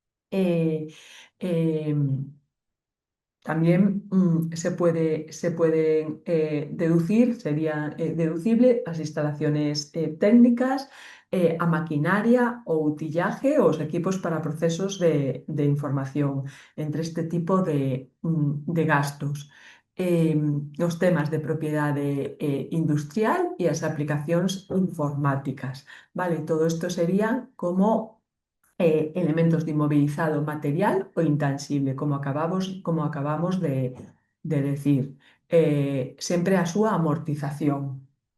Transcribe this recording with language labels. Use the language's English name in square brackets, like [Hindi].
[Spanish] Eh, em, También se pueden deducir, sería deducible las instalaciones técnicas, [Galician] a maquinaria o utillaje o os equipos [Spanish] para procesos de información, entre este tipo de gastos. [Galician] Os temas de propiedade industrial e as aplicacións informáticas. [Spanish] Vale, [Galician] todo isto [Spanish] serían como elementos de inmovilizado material o intangible, como acabamos de decir. [Galician] Sempre a súa amortización.